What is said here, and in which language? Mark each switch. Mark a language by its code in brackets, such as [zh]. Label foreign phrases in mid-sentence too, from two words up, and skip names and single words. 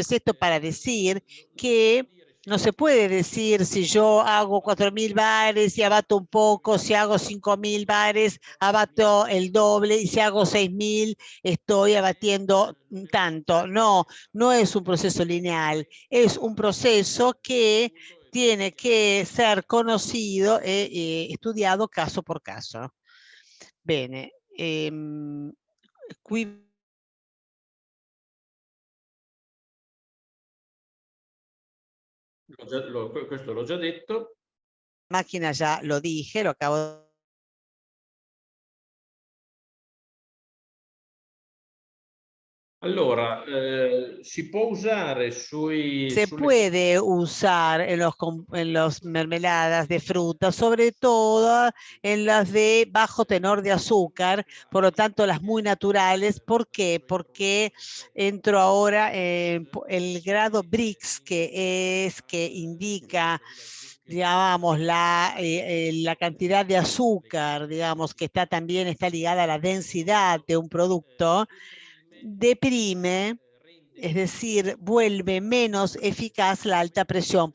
[es] Entonces, esto para decir que No se puede decir si yo hago 4.000 bares y abato un poco, si hago 5.000 bares, abato el doble y si hago 6.000 estoy abatiendo tanto. No, no es un proceso lineal, es un proceso que tiene que ser conocido e estudiado caso por caso. [it] Bene, qui Questo l'ho già detto. [es] máquina ya lo dije, lo acabo de... [it] Allora, si può usare [es] Se puede usar en los mermeladas de fruta, sobre todo en las de bajo tenor de azúcar, por lo tanto las muy naturales. ¿Por qué? Porque entro ahora en el grado Brix, que indica, digamos, la cantidad de azúcar, digamos, que también está ligada a la densidad de un producto, deprime, es decir, vuelve menos eficaz la alta presión.